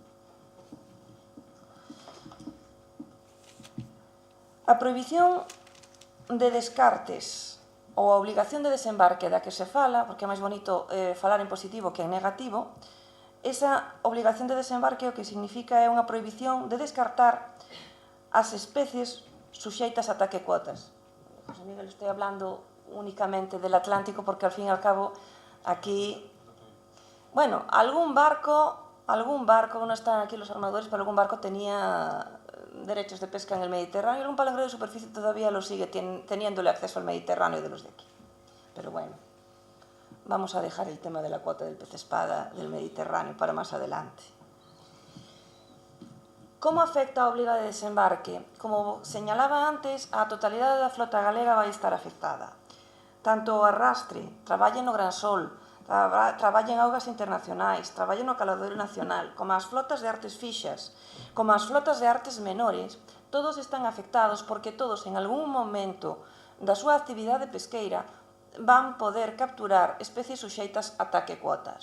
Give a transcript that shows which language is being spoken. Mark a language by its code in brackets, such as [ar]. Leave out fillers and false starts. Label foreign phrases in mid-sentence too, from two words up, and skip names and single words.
[gl] A prohibición de descartes ou a obrigación de desembarque da que se fala, porque é máis bonito falar en positivo que en negativo, esa obrigación de desembarque o que significa é unha prohibición de descartar as especies suxeitas a ataque cuotas. [es] José Miguel, estoy hablando únicamente del Atlántico porque al fin y al cabo aquí, bueno, algún barco, no están aquí los armadores, pero algún barco tenía derechos de pesca en el Mediterráneo y algún palangre de superficie todavía lo sigue teniéndole acceso al Mediterráneo de los de aquí. Pero bueno, vamos a dejar el tema de la cuota del pez espada del Mediterráneo para más adelante. [gl] Como afecta a obriga de desembarque? Como señalaba antes, a totalidade da flota galega vai estar afectada. Tanto o arrastre, traballen no Gran Sol, traballen augas internacionais, traballen no caladoiro nacional, como as flotas de artes fixas, como as flotas de artes menores, todos están afectados porque todos en algún momento da súa actividade pesqueira van poder capturar especies suxeitas a ataque cuotas.